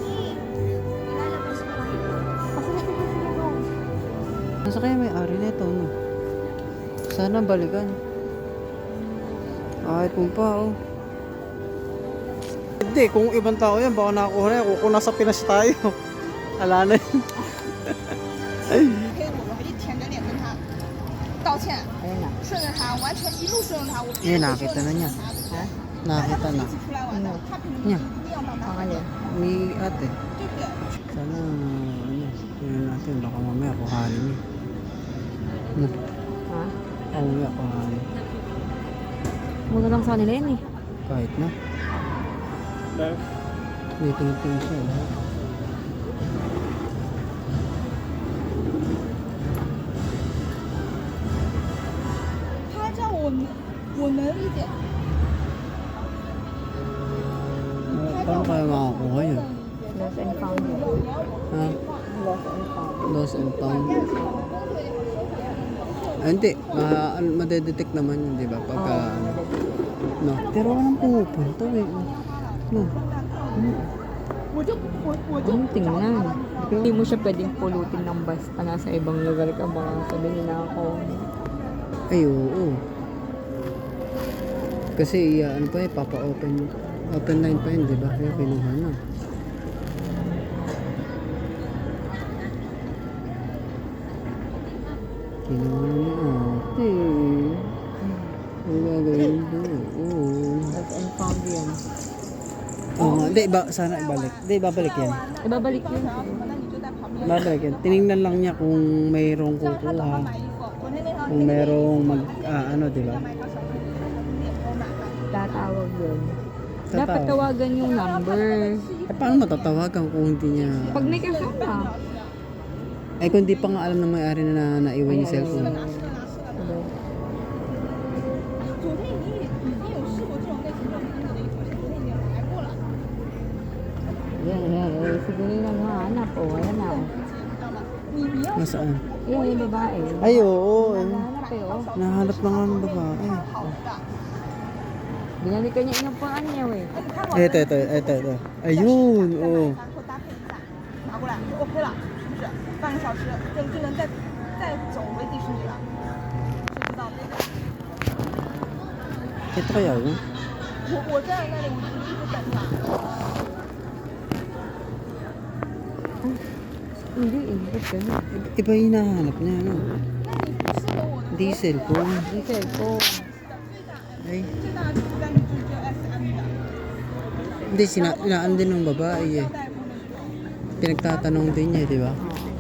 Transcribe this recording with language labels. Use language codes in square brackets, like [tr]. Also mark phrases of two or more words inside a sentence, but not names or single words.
[tl] Nasa kaya may-ari nito mo? Sana balikan. iPhone pa oh. Hindi, kung ibang tao yan, baka nakakuha na yan. Kung nasa Pinas tayo. Ala na yun. [zh] 我一舔着脸跟他道歉， [tl] Ayan na. [zh] 顺着他，完全一路顺着他，我 [tl] Eh, nakita na niya. Ha? Nakita na. [zh] 一起出来玩的，他凭什么 [tl] Niya. [zh] 一定要帮他， [tl] Pangalan. Ni ate. [zh] 对不对？ [tl] Sana, ano, yun natin. Baka mamaya kuhanin niya. Ano? Ha? Baka mamaya kuhanin. Muna lang sa nila yun eh. Kahit na. Tingin-tingin siya. Eh. [zh] 他这样我能理解。 [tl] Paano kaya makakuha yun? [en] Lost and found yun. [tl] Ha? [en] Lost and found. Lost and found. [tl] Ah, hindi. Madedetect naman yun, di ba? Pagka, no. Pero walang pumupunta eh. No. Anong tingnan? Hindi mo siya pwedeng pulutin ng basta nasa ibang lugar ka. Baka sabihin na ako. Ay, oo. Kasi, ano pa eh, papa-open. [en] Open line [tl] pa yun, di ba? Kaya kinuha na. Kinuha na ate. Ang gagawin doon. Oo. [en] Lost and found yan. [tl] Oo nga. Hindi, sana ibalik. Hindi, babalik yan. Ibabalik yun. [zh] 那你就在旁边。 [tl] Babalik yan. Tinignan lang niya kung mayroong [zh] 叫他老 [tl] kukuha. [zh] 板买衣服，昨天那条 [tl] Kung mayroong ano, di ba? [zh] 买条小裙子，脸都买了。 [tl] Tatawag yun. Tatawag. Dapat tawagan yung number. Eh, paano matatawagan kung hindi niya... Pag may kasama. Eh, kung di pa nga alam ng may-ari na naiwan yung cellphone. [zh] 昨天已经有试过这种类型这种风格的衣服，而且昨天已经来过了。 [tl] Yan. Sige lang hanap. O, ayan na. [zh] 你要 [tl] Nasaan? Yan yung babae. Ay, oo. Eh. Hanap eh, oh. Nahanap na nga ng babae. [zh] 好的， [tl] Binalikan niya inupuan niya eh. [zh] 哎，你看我 [tl] Ito. Ayun, oo. [zh] 然后搭配一下，拿过来就 OK 了，是不是？半个小时就能再走回迪士尼了，谁知道呢？ [tl] Ito kaya yun? [zh] 我站在那里，我就一直等他。 [tl] Hindi eh. Ba't ganun? Iba yung hinahanap niya, ano? [zh] 那你不适合我的 [tl] Hindi cellphone. Hindi cellphone. Ay, [zh] 最大的单就只有 SM 的， [tl] hindi, inaan din ng babae eh. [zh] 腰带部那种。 [tl] Pinagtatanong din niya, di ba?